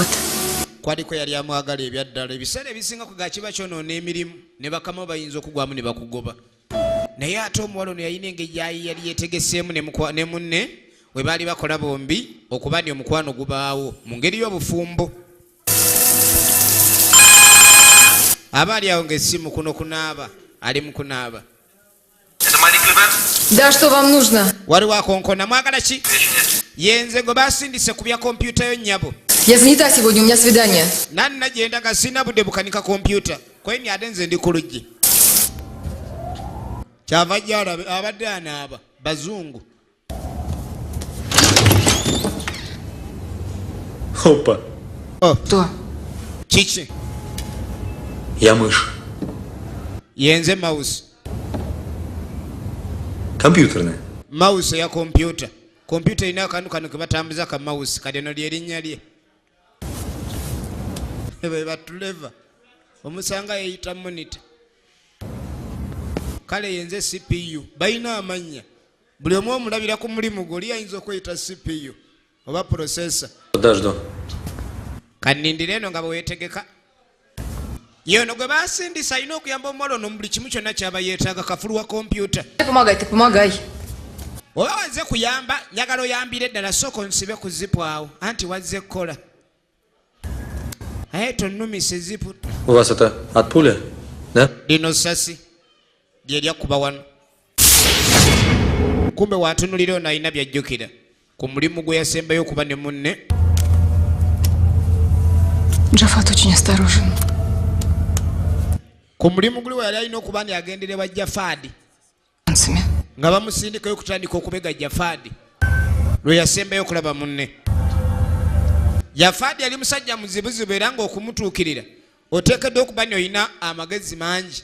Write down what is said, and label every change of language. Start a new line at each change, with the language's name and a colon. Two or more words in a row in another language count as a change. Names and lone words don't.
Ganda: kwaliko yali amwagala ebyaddala ebiseera ebisinga ku gakiba kyonoona emirimu ne bakama bayinza okugwamu ne bakugoba naye ate omuwala ono yalina engeri yayi yali yeetegeseemu ne munne we baali bakola bombi okuba ni omukwano gubaawo mu ngeri y'obufumbo. Aba ali awo ng'essimu kuno kunaaba ali mu kunaaba.
Russian: Да, что вам нужно?
Ganda: Waliwo akonkona mwagala ki? Yenze gwe basindise ku bya kompyuta yo nnyabo.
Russian: Я занята сегодня, у меня свидание.
Ganda: Nanna gyenda nga sina budde bukanika kompyuta kweni ate nze ndi ku luggi. Kyava gyalabe abadde anaaba bazungu.
Russian: Опа. Что?
Ganda: Kiki?
Russian: Я мышь.
Ganda: Yenze mouse.
Russian: Компьютерная.
Ganda: Mouse ya kompyuta. Kompyuta ina akantu kano ke batambuza ka mouse kati eno lyerinnya lye. Be batuleva. Omusanga yeyita monitor. Kale yenze CPU. Bayina amannya. Buli omu omulabira ku mulimu gwo oli ayinza okweyita CPU oba processor.
Russian: Подожду.
Ganda: Kanindira eno nga bweweetegeka. Yono gwe basindisa alina okuyamba omuwala ono mu buli kimu kyonna kyaba yeetaaga kafulu wa kompyuta.
Russian: Помогай, ты помогай.
Ganda: Oba wazze kuyamba njagala oyambire ddala sooka onsibe ku zipu awo anti wazze kukola. Aye tonnumisa ezipu
Russian: У вас это от пули, да?
Ganda: Lino ssasi lye lyakuba wano. Kumbe watunulira ono alina byajjukira ku mulimu gwe yasembayo okuba ne munne.
Russian: Джафат очень осторожен.
Ganda: Ku mulimu guli we yali alina okuba ni agendererwa Jafaadi nga bamusindikayo kutandika okubega Jafaadi lwe yasembayo okulaba munne. Jafaadi yali musajja muzibuzibu era ng'okumutuukirira oteekeddwa okuba ni olina amagezi mangi.